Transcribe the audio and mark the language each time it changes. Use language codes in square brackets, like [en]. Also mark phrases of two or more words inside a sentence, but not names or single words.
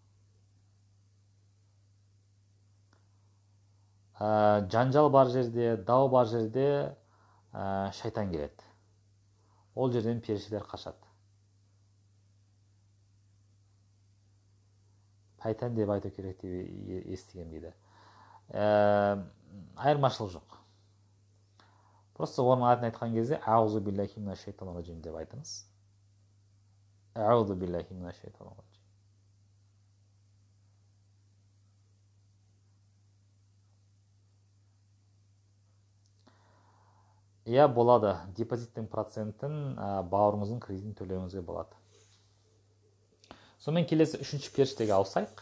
[kk] Жанжал бар жерде, дау бар жерде шайтан келеді. Ол жерден періштелер қашады. Пайтан деп айту керек деп естіген дейді. Айырмашылық жоқ. Просто оның атын айтқан кезде [ar] أعوذ بالله من الشيطان الرجيم [kk] деп айтыңыз. [ar] أعوذ بالله من الشيطان الرجيم. [kk] Иә, болады. Депозиттің процентін бауырыңыздың кредитін төлеуіңізге болады. Сонымен келесі үшінші періштеге ауысайық.